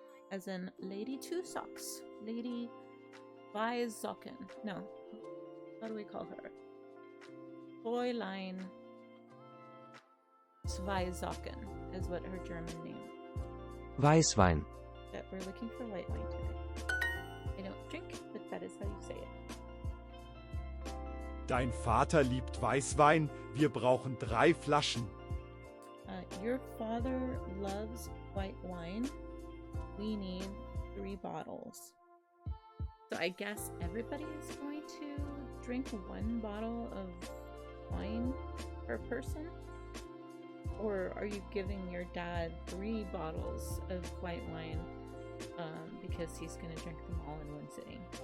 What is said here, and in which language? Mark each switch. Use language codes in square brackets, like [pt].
[en] As in Lady Two Socks. Lady zwei Socken. No. How do we call her? Fräulein zwei Socken is what her German name. [de] Weißwein. [en] But we're looking for white wine today. I don't drink, but that is how you say it. [de] Dein Vater liebt Weißwein, wir brauchen 3 Flaschen. [en] Your father loves white wine. We need 3 bottles. So I guess everybody is going to drink 1 bottle of wine per person? Or are you giving your dad 3 bottles of white wine because he's going to drink them all in one sitting?